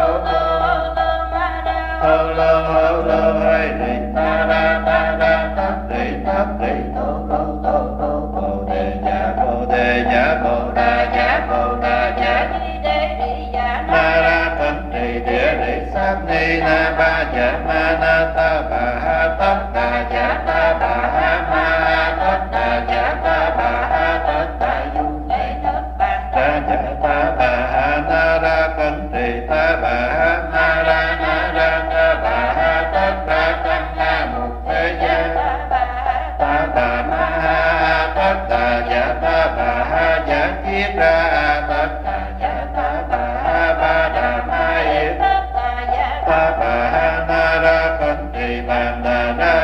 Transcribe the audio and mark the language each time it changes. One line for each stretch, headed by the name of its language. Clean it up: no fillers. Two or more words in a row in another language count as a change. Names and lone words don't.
Vietnamese: hô lô hay rì ta ra tát rì tô bồ đề giả bồ đà giả na ra cẩn trì địa lý sát ni na ba giả ma na ta bà tất đà giả ta bà ma tất đà giả ta bà tất đà du ra giả ta bà na ra cẩn trì ta bà na ra ta bà tất ra tăng na mục thế gia ta bà ma tất đà giả ta bà giả kiết ra tất đà giả ta bà ba đà ma yết ta bà na ra cẩn trì bàn đà ra giả